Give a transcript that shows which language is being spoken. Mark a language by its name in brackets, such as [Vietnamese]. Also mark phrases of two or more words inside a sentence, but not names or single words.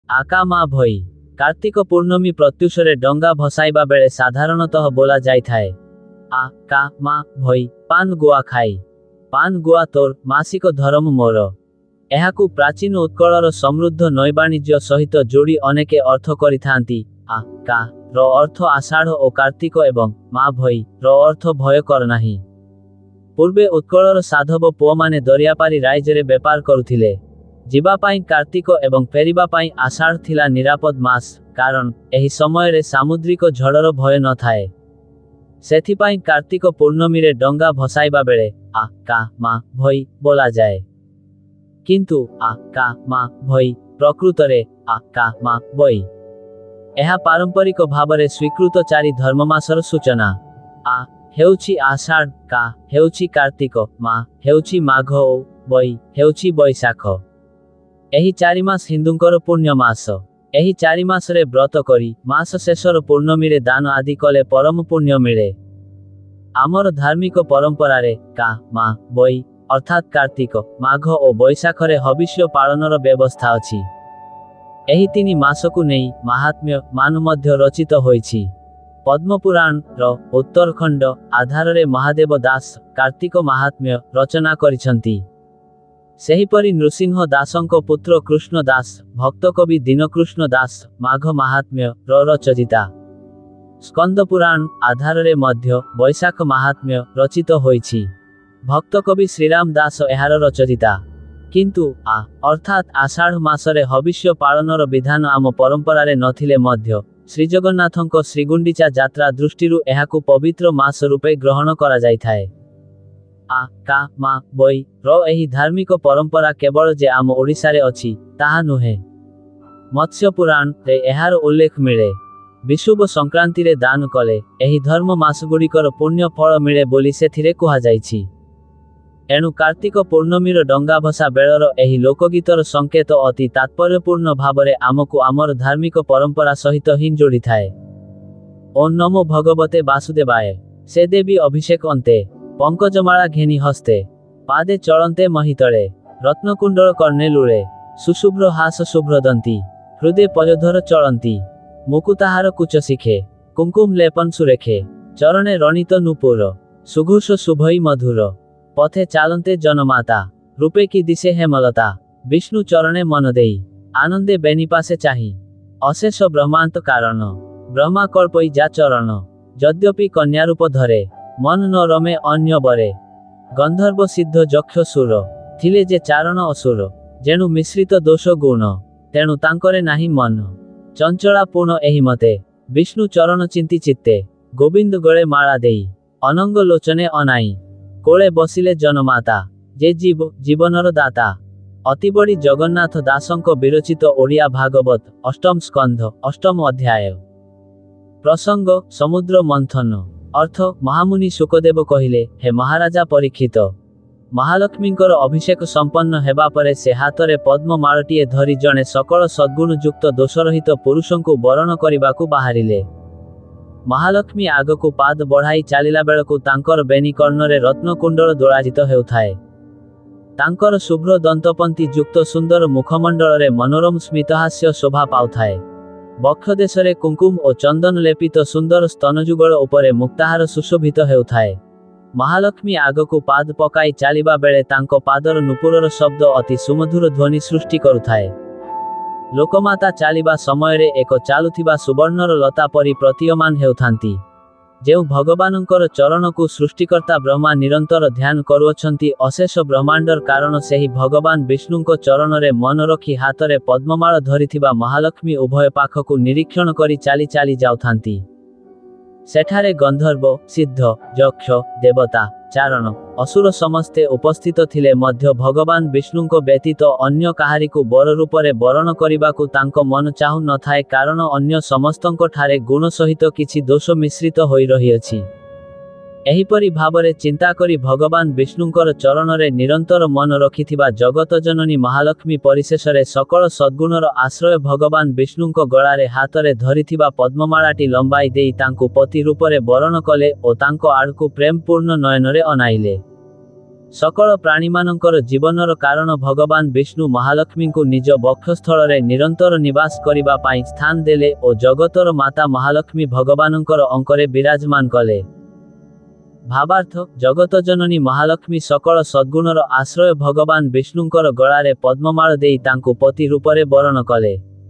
[Odia] ଆକା ମା ଭଇ କାର୍ତ୍ତିକ ପୂର୍ଣ୍ଣମୀ ପ୍ରତ୍ୟୁଷରେ ଡଙ୍ଗା ଭସାଇବା ବେଳେ ସାଧାରଣତଃ ବୋଲା ଯାଇଥାଏ ଆ କା ମା ଭଇ ପାନ ଗୁଆ ଖାଇ ପାନ ଗୁଆ ତୋର ମାସିକ ଧର୍ମ ମୋର। ଏହାକୁ ପ୍ରାଚୀନ ଉତ୍କଳର ସମୃଦ୍ଧ ନୌବାଣିଜ୍ୟ ସହିତ ଯୋଡ଼ି ଅନେକେ ଅର୍ଥ କରିଥାନ୍ତି। ଆ କା ର ଅର୍ଥ ଆଷାଢ଼ ଔର କାର୍ତ୍ତିକ ଏବଂ ମା ଭଇ ର ଅର୍ଥ ଭୟ କର ନାହିଁ। ପୂର୍ବେ ଉତ୍କଳର ସାଧବ ପୁଅ ମାନେ ଦରିଆ ପାରି ରାଇଜରେ ବେପାର କରୁଥିଲେ। ଯିବା ପାଇଁ କାର୍ତ୍ତିକ ଏବଂ ଫେରିବା ପାଇଁ ଆଷାଢ଼ ଥିଲା ନିରାପଦ ମାସ, କାରଣ ଏହି ସମୟ ରେ ସାମୁଦ୍ରିକ ଝଡ଼ର ଭୟ ନ ଥାଏ। ସେଥିପାଇଁ କାର୍ତ୍ତିକ ପୂର୍ଣ୍ଣମୀ ରେ ଡଙ୍ଗା ଭସାଇବା ବେଳେ ଆ କା ମା ଭଇ ବୋଲା ଯାଏ, କିନ୍ତୁ ଆ କା ମା ଭଇ ପ୍ରକୃତ ରେ ଆ କା ମା ଭଇ। ଏହା ପାରମ୍ପରିକ ଭାବରେ ସ୍ୱୀକୃତ ଚାରି ଧର୍ମମାସର ସୂଚନା। ଆ ହେଉଛି ଆଷାଢ଼, କା ହେଉଛି କାର୍ତ୍ତିକ, ମା ହେଉଛି ମାଘ ଓ ବଇ ହେଉଛି ବୈଶାଖ। ଏହି ଚାରି ମାସ ହିନ୍ଦୁଙ୍କର ପୁଣ୍ୟ ମାସ। ଏହି ଚାରି ମାସ ରେ ବ୍ରତ କରି ମାସ ଶେଷର ପୂର୍ଣ୍ଣମୀ ରେ ଦାନ ଆଦି କଲେ ପରମ ପୁଣ୍ୟ ମିଳେ। ଆମର ଧାର୍ମିକ ପରମ୍ପରା ରେ କା ମା ବଇ ଅର୍ଥାତ କାର୍ତ୍ତିକ, ମାଘ ଔର ବୈଶାଖ ରେ ହବିଷ୍ୟ ପାଳନର ବ୍ୟବସ୍ଥା ଅଛି। ଏହି ତିନି ମାସକୁ ନେଇ ମାହାତ୍ମ୍ୟ ମାନ ମଧ୍ୟ ରଚିତ ହୋଇଛି। ପଦ୍ମପୁରାଣ ର ଉତ୍ତରଖଣ୍ଡ ଆଧାର ରେ ମହାଦେବ ଦାସ କାର୍ତ୍ତିକ ମାହାତ୍ମ୍ୟ ରଚନା କରିଛନ୍ତି। ସେହିପରି ନୃସିଂହ ଦାସଙ୍କ ପୁତ୍ର କୃଷ୍ଣ ଦାସ ଭକ୍ତ କବି ଦୀନକୃଷ୍ଣ ଦାସ ମାଘ ମାହାତ୍ମ୍ୟ ର ରଚୟିତା। ସ୍କନ୍ଦ ପୁରାଣ ଆଧାର ରେ ମଧ୍ୟ ବୈଶାଖ ମାହାତ୍ମ୍ୟ ରଚିତ ହୋଇଛି। ଭକ୍ତ କବି ଶ୍ରୀରାମ ଦାସ ଏହାର ରଚୟିତା। କିନ୍ତୁ ଆ ଅର୍ଥାତ ଆଷାଢ଼ ମାସରେ ହବିଷ୍ୟ ପାଳନର ବିଧାନ ଆମ ପରମ୍ପରା ରେ ନଥିଲେ ମଧ୍ୟ ଶ୍ରୀଜଗନ୍ନାଥଙ୍କ ଶ୍ରୀଗୁଣ୍ଡିଚା ଯାତ୍ରା ଦୃଷ୍ଟିରୁ ଏହାକୁ ପବିତ୍ର ମାସ ରୂପେ ଗ୍ରହଣ କରା ଯାଇଥାଏ। ଆ କା ମା ବଇ ର ଏହି ଧାର୍ମିକ ପରମ୍ପରା କେବଳ ଯେ ଆମ ଓଡ଼ିଶା ରେ ଅଛି ତାହା ନୁହେଁ। ମତ୍ସ୍ୟ ପୁରାଣ ରେ ଏହାର ଉଲ୍ଲେଖ ମିଳେ। ବିଷୁବ ସଂକ୍ରାନ୍ତି ରେ ଦାନ କଲେ ଏହି ଧର୍ମ ମାସଗୁଡ଼ିକର ପୁଣ୍ୟ ଫଳ ମିଳେ ବୋଲି ସେଥିରେ କୁହା ଯାଇଛି। ଏଣୁ କାର୍ତ୍ତିକ ପୂର୍ଣ୍ଣମୀର ଡଙ୍ଗା ଭସା ବେଳର ଏହି ଲୋକଗୀତର ସଙ୍କେତ ଅତି ତାତ୍ପର୍ଯ୍ୟପୂର୍ଣ୍ଣ ଭାବରେ ଆମକୁ ଆମର ଧାର୍ମିକ ପରମ୍ପରା ସହିତ ହିଁ ଯୋଡ଼ି ଥାଏ। ଓମ ନମୋ ଭଗବତେ ବାସୁଦେବାୟ। ସେ ଦେବୀ ଅଭିଷେକ ଅନ୍ତେ ପଙ୍କଜମାଳା ଘେନି ହସ୍ତେ ପାଦେ ଚଳନ୍ତେ ମହୀତଳେ ରତ୍ନକୁଣ୍ଡଳ କର୍ଣ୍ଣେ ଲୁଳେ ସୁଶୁଭ୍ର ହାସ ଶୁଭ୍ରଦନ୍ତୀ ହୃଦୟ ପୟୋଧର ଚଳନ୍ତି ମୁକୁତାହାର କୁଚ ଶିଖେ କୁଙ୍କୁମ ଲେପନ ସୁରେଖେ ଚରଣେ ରଣିତ ନୂପୁର ସୁଘୋଷ ଶୁଭଇ ମଧୁର ପଥେ ଚାଲନ୍ତେ ଜନମାତା ରୂପେ କି ଦିଶେ ହେମଲତା ବିଷ୍ଣୁ ଚରଣେ ମନ ଦେଇ ଆନନ୍ଦେ ବେନିପାଶେ ଚାହିଁ ଅଶେଷ ବ୍ରହ୍ମାଣ୍ଡ କାରଣ ବ୍ରହ୍ମା କଳ୍ପଇ ଯା ଚରଣ ଯଦ୍ୟପି କନ୍ୟା ରୂପ ଧରେ ମନ ନ ରମେ ଅନ୍ୟ ବରେ ଗନ୍ଧର୍ବ ସିଦ୍ଧ ଯକ୍ଷ ସୁର ଥିଲେ ଯେ ଚାରଣ ଅସୁର ଯେଣୁ ମିଶ୍ରିତ ଦୋଷ ଗୁଣ ତେଣୁ ତାଙ୍କରେ ନାହିଁ ମନ ଚଞ୍ଚଳା ପୂର୍ଣ୍ଣ ଏହି ମତେ ବିଷ୍ଣୁ ଚରଣ ଚିନ୍ତି ଚିତ୍ତେ ଗୋବିନ୍ଦ ଗଳେ ମାଳା ଦେଇ ଅନଙ୍ଗ ଲୋଚନେ ଅନାଇ କୋଳେ ବସିଲେ ଜନମାତା ଯେ ଜୀବ ଜୀବନର ଦାତା। ଅତିବଡ଼ି ଜଗନ୍ନାଥ ଦାସଙ୍କ ବିରଚିତ ଓଡ଼ିଆ ଭାଗବତ ଅଷ୍ଟମ ସ୍କନ୍ଧ ଅଷ୍ଟମ ଅଧ୍ୟାୟ। ପ୍ରସଙ୍ଗ ସମୁଦ୍ର ମନ୍ଥନ। ଅର୍ଥ ମହାମୁନି ଶୁକଦେବ କହିଲେ, ହେ ମହାରାଜା ପରୀକ୍ଷିତ, ମହାଲକ୍ଷ୍ମୀଙ୍କର ଅଭିଷେକ ସମ୍ପନ୍ନ ହେବା ପରେ ସେ ହାତରେ ପଦ୍ମମାଳଟିଏ ଧରି ଜଣେ ସକଳ ସଦ୍ଗୁଣ ଯୁକ୍ତ ଦୋଷରହିତ ପୁରୁଷଙ୍କୁ ବରଣ କରିବାକୁ ବାହାରିଲେ। ମହାଲକ୍ଷ୍ମୀ ଆଗକୁ ପାଦ ବଢ଼ାଇ ଚାଲିଲା ବେଳକୁ ତାଙ୍କର ବେନି କର୍ଣ୍ଣରେ ରତ୍ନକୁଣ୍ଡଳ ଦୋଳାୟିତ ହେଉଥାଏ। ତାଙ୍କର ଶୁଭ୍ର ଦନ୍ତପଂକ୍ତି ଯୁକ୍ତ ସୁନ୍ଦର ମୁଖମଣ୍ଡଳ ରେ ମନୋରମ ସ୍ମିତହାସ୍ୟ ଶୋଭା ପାଉଥାଏ। ବକ୍ଷଦେଶରେ କୁଙ୍କୁମ ଔର ଚନ୍ଦନ ଲେପିତ ସୁନ୍ଦର ସ୍ତନଯୁଗଳ ଉପରେ ମୁକ୍ତାହାର ସୁଶୋଭିତ ହେଉଥାଏ। ମହାଲକ୍ଷ୍ମୀ ଆଗକୁ ପାଦ ପକାଇ ଚାଲିବା ବେଳେ ତାଙ୍କ ପାଦର ନୂପୁରର ଶବ୍ଦ ଅତି ସୁମଧୁର ଧ୍ୱନି ସୃଷ୍ଟି କରୁଥାଏ। ଲୋକମାତା ଚାଲିବା ସମୟ ରେ ଏକ ଚାଲୁଥିବା ସୁବର୍ଣ୍ଣର ଲତା ପରି ପ୍ରତୀୟମାନ ହେଉଥାନ୍ତି। ଯେଉଁ ଭଗବାନଙ୍କର ଚରଣକୁ ସୃଷ୍ଟିକର୍ତ୍ତା ବ୍ରହ୍ମା ନିରନ୍ତର ଧ୍ୟାନ କରୁଅଛନ୍ତି ଅଶେଷ ବ୍ରହ୍ମାଣ୍ଡର କାରଣ ସେହି ଭଗବାନ ବିଷ୍ଣୁଙ୍କ ଚରଣରେ ମନ ରଖି ହାତରେ ପଦ୍ମମାଳ ଧରିଥିବା ମହାଲକ୍ଷ୍ମୀ ଉଭୟ ପାଖକୁ ନିରୀକ୍ଷଣ କରି ଚାଲି ଚାଲି ଯାଉଥାନ୍ତି। ସେଠାରେ ଗନ୍ଧର୍ବ ସିଦ୍ଧ ଯକ୍ଷ ଦେବତା ଚାରଣ ଅସୁର ସମସ୍ତେ ଉପସ୍ଥିତ ଥିଲେ ମଧ୍ୟ ଭଗବାନ ବିଷ୍ଣୁଙ୍କ ବ୍ୟତୀତ ଅନ୍ୟ କାହାରିକୁ ବର ରୂପରେ ବରଣ କରିବାକୁ ତାଙ୍କ ମନ ଚାହୁଁ ନ ଥାଏ, କାରଣ ଅନ୍ୟ ସମସ୍ତଙ୍କ ଠାରେ ଗୁଣ ସହିତ କିଛି ଦୋଷ ମିଶ୍ରିତ ହୋଇ ରହିଅଛି। ଏହିପରି ଭାବରେ ଚିନ୍ତା କରି ଭଗବାନ ବିଷ୍ଣୁଙ୍କର ଚରଣରେ ନିରନ୍ତର ମନ ରଖିଥିବା ଜଗତ ଜନନୀ ମହାଲକ୍ଷ୍ମୀ ପରିଶେଷରେ ସକଳ ସଦ୍ଗୁଣର ଆଶ୍ରୟ ଭଗବାନ ବିଷ୍ଣୁଙ୍କ ଗଳାରେ ହାତରେ ଧରିଥିବା ପଦ୍ମମାଳାଟି ଲମ୍ବାଇ ଦେଇ ତାଙ୍କୁ ପତି ରୂପରେ ବରଣ କଲେ ଓ ତାଙ୍କ ଆଡ଼କୁ ପ୍ରେମପୂର୍ଣ୍ଣ ନୟନରେ ଅନାଇଲେ। ସକଳ ପ୍ରାଣୀମାନଙ୍କର ଜୀବନର କାରଣ ଭଗବାନ ବିଷ୍ଣୁ ମହାଲକ୍ଷ୍ମୀ କୁ ନିଜ ବକ୍ଷସ୍ଥଳ ନିରନ୍ତର ନିବାସ କରିବା ପାଇଁ ସ୍ଥାନ ଦେଲେ ଔର ଜଗତର ମାତା ମହାଲକ୍ଷ୍ମୀ ଭଗବାନଙ୍କର ଅଙ୍କରେ ବିରାଜମାନ କଲେ। ଭାବାର୍ଥ ଜଗତ ଜନନୀ ମହାଲକ୍ଷ୍ମୀ ସକଳ ସଦ୍ଗୁଣର ଆଶ୍ରୟ ଭଗବାନ ବିଷ୍ଣୁଙ୍କର ଗଳାରେ ପଦ୍ମମାଳ ଦେଇ ତାଙ୍କୁ ପତି ରୂପରେ ବରଣ କଲେ।